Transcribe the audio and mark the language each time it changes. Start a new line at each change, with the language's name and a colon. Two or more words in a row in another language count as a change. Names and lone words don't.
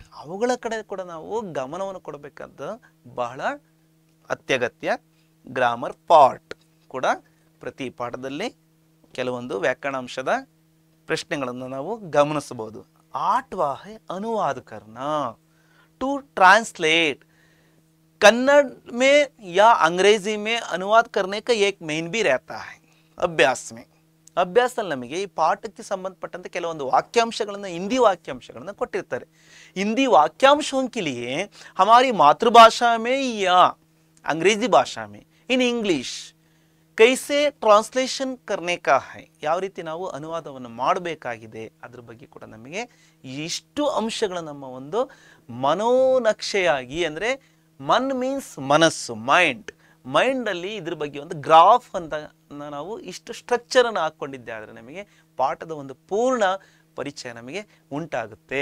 Kannada: ಅವುಗಳ ಕಡೆ ಕೂಡ ನಾವು ಗಮನವನ್ನು ಕೊಡಬೇಕಾದ ಬಹಳ ಅತ್ಯಗತ್ಯ।
English: grammar part
Kannada: ಕೂಡ ಪ್ರತಿ ಪಾಠದಲ್ಲಿ ಕೆಲವೊಂದು ವ್ಯಾಕರಣಾಂಶದ ಪ್ರಶ್ನೆಗಳನ್ನು ನಾವು ಗಮನಿಸಬಹುದು।
Hindi: आठवां है अनुवाद करना,
English: to translate.
Hindi: कन्नड़ में या अंग्रेजी में अनुवाद करने का एक मेन भी रहता है अभ्यास में।
Kannada: ಅಭ್ಯಾಸದಲ್ಲಿ ನಮಗೆ ಈ ಪಾಠಕ್ಕೆ ಸಂಬಂಧಪಟ್ಟಂತೆ ಕೆಲವೊಂದು ವಾಕ್ಯಾಂಶಗಳನ್ನು, ಹಿಂದಿ ವಾಕ್ಯಾಂಶಗಳನ್ನು ಕೊಟ್ಟಿರ್ತಾರೆ।
Hindi: हिंदी वाक्यांशों के लिए हमारी मातृभाषा में या अंग्रेजी भाषा में
English: in English
Hindi: कैसे ट्रांसलेशन करने का है,
Kannada: ಯಾವ ರೀತಿ ನಾವು ಅನುವಾದವನ್ನು ಮಾಡಬೇಕಾಗಿದೆ ಅದರ ಬಗ್ಗೆ ಕೂಡ ನಮಗೆ ಇಷ್ಟು ಅಂಶಗಳು ನಮ್ಮ ಒಂದು ಮನೋನಕ್ಷೆಯಾಗಿ, ಅಂದರೆ ಮನ್ ಮೀನ್ಸ್ ಮನಸ್ಸು, ಮೈಂಡ್ ಅಲ್ಲಿ ಇದ್ರ ಬಗ್ಗೆ ಒಂದು ಗ್ರಾಫ್ ಅಂತ ನಾವು ಇಷ್ಟು ಸ್ಟ್ರಕ್ಚರ್ ಅನ್ನು ಹಾಕೊಂಡಿದ್ದೆ ಆದರೆ ನಮಗೆ ಪಾಠದ ಒಂದು ಪೂರ್ಣ ಪರಿಚಯ ನಮಗೆ ಉಂಟಾಗುತ್ತೆ।